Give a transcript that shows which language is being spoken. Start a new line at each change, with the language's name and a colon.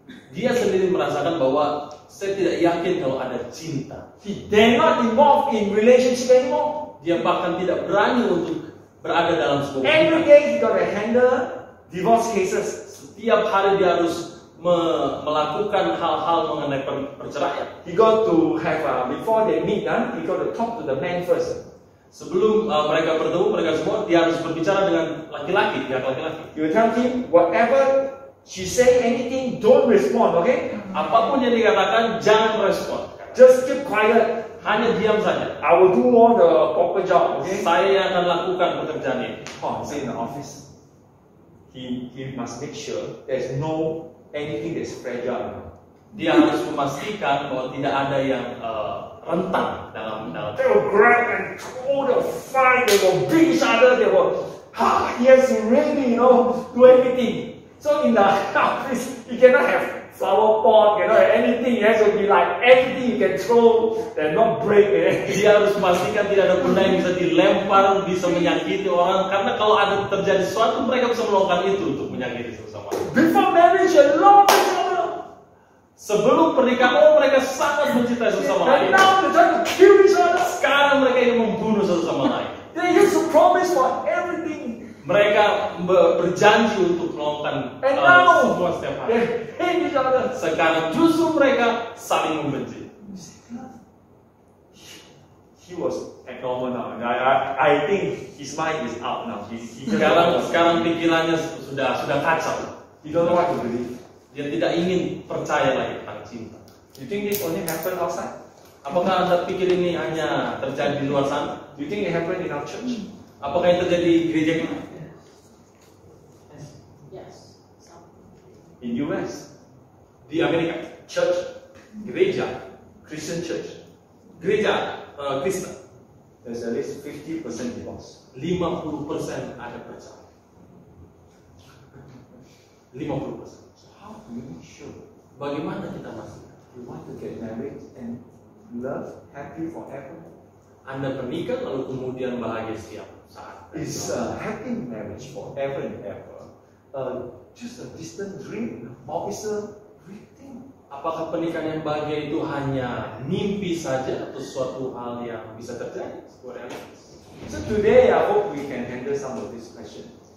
Indonesian: dia sendiri merasakan bahwa saya tidak yakin kalau ada cinta.
English: He dare not involve in relationship anymore.
Indonesian: Dia bahkan tidak berani untuk berada dalam sebuah
English: Every
Indonesian: hubungan.
English: day he got to handle divorce cases.
Indonesian: Setiap hari dia harus melakukan hal-hal mengenai perceraian.
English: He got to have before they meet, he got to talk to the man first.
Indonesian: Sebelum mereka bertemu, mereka semua dia harus berbicara dengan laki-laki, pihak laki-laki.
English: You tell him whatever she say, anything, don't respond, okay?
Indonesian: Apapun yang dikatakan, jangan respon.
English: Just keep quiet.
Indonesian: Hanya diam saja.
English: I will do all the proper job, okay?
Indonesian: Saya akan lakukan pekerjaan ini.
English: Oh, say in the office. He must make sure there's no anything that's fragile.
Indonesian: Dia harus memastikan bahwa tidak ada yang rentan dalam.
English: They will grab and throw the fight. They will beat each other. They will, he has to really, do everything. So in the office, you cannot have flower pot, cannot have anything. It has to be like everything you can throw and not break.
Indonesian: Dia harus memastikan tidak ada benda yang bisa dilempar, bisa menyakiti orang. Karena kalau ada terjadi sesuatu, mereka bisa melakukan itu untuk menyakiti sesama.
English: Before marriage, you love each other.
Indonesian: Sebelum pernikahan, mereka sangat mencintai sesama
English: And
Indonesian: lain.
English: now they're trying to kill each other.
Indonesian: Sekarang mereka ingin membunuh satu sama lain.
English: They used to promise for everything.
Indonesian: Mereka berjanji untuk melakukan
English: And now,
Indonesian: semua setiap hari.
English: they hate each other.
Indonesian: Sekarang justru mereka saling membenci.
English: He was abnormal now. I think his mind is out now. He
Indonesian: Sekarang pikirannya sudah kacau.
English: He don't know what to believe.
Indonesian: Dia tidak ingin percaya lagi tentang cinta.
English: You think this only happened outside?
Indonesian: Apakah Anda pikir ini hanya terjadi di luar sana?
English: Do you think it happened in our church?
Indonesian: Apakah yang terjadi di gereja kita?
English: Yes. Some. In US?
Indonesian: Di Amerika, church, gereja,
English: Christian church,
Indonesian: gereja Kristen,
English: there's at least 50% divorce.
Indonesian: 50% ada perceraian.
English: 50%. So how do we make sure
Indonesian: Bagaimana kita masih?
English: we want to get married and love happy forever?
Indonesian: Anda menikah lalu kemudian bahagia setiap saat.
English: Is a happy marriage forever and ever just a distant dream or is a real thing?
Indonesian: Apakah pernikahan yang bahagia itu hanya mimpi saja atau suatu hal yang bisa terjadi? Sebuah realitas.
English: So today I hope we can handle some of these questions.